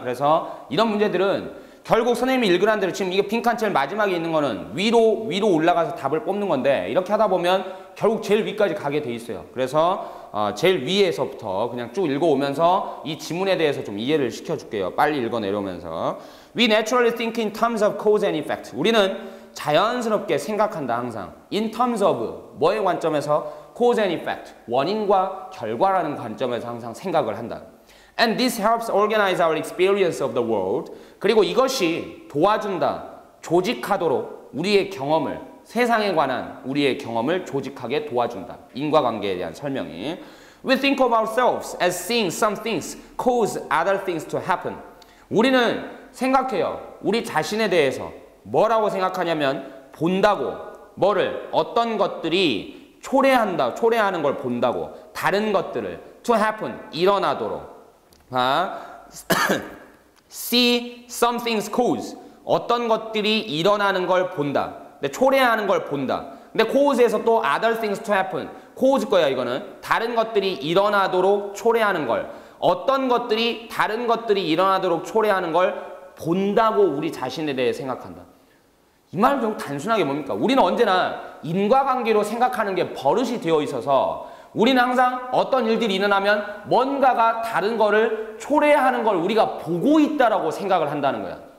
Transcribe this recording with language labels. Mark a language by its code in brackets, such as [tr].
[ko] 그래서 이런 문제들은 결국 선생님이 읽으란 대로 지금 이게 빈칸 제일 마지막에 있는 거는 위로 올라가서 답을 뽑는 건데 이렇게 하다 보면 결국 제일 위까지 가게 돼 있어요. 그래서 제일 위에서부터 그냥 쭉 읽어오면서 이 지문에 대해서 좀 이해를 시켜줄게요. 빨리 읽어 내려오면서 [en] We naturally think in terms of cause and effect. [ko] 우리는 자연스럽게 생각한다 항상. [en] In terms of [ko] 뭐의 관점에서? [en] cause and effect. [ko] 원인과 결과라는 관점에서 항상 생각을 한다. [en] And this helps organize our experience of the world. [ko] 그리고 이것이 도와준다, 조직하도록 우리의 경험을, 세상에 관한 우리의 경험을 조직하게 도와준다. 인과관계에 대한 설명이. [en] We think of ourselves as seeing some things cause other things to happen. [ko] 우리는 생각해요. 우리 자신에 대해서 뭐라고 생각하냐면 본다고. 뭐를? 어떤 것들이 초래하는 걸 본다고. 다른 것들을 [en] to happen, [ko] 일어나도록. [en] See some things cause. [ko] 어떤 것들이 일어나는 걸 본다. 근데 초래하는 걸 본다. [en] 근데 cause에서 또 other things to happen. [ko] cause 거야 이거는. 다른 것들이 일어나도록 초래하는 걸. 어떤 것들이 다른 것들이 일어나도록 초래하는 걸 본다고 우리 자신에 대해 생각한다. 이 말은 좀 단순하게 뭡니까? 우리는 언제나 인과관계로 생각하는 게 버릇이 되어 있어서 우리는 항상 어떤 일들이 일어나면 뭔가가 다른 거를 초래하는 걸 우리가 보고 있다라고 생각을 한다는 거야.